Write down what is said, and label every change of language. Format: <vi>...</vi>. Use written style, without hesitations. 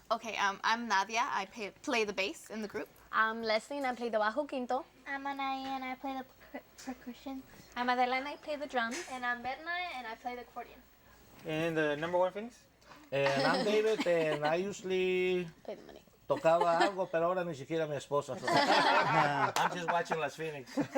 <en>Okay, I'm Nadia. I play the bass in the group. I'm Leslie, and I play the bajo quinto. I'm Anaya, and I play the percussion. I'm Adela, and I play the drums. And I'm Berna, and I play the accordion. And the number one Phoenix? And I'm David, and I usually Play the money.</en> <es>tocaba algo, pero ahora ni siquiera mi esposa.</es> <en>So I'm just watching Las Phoenix.</en>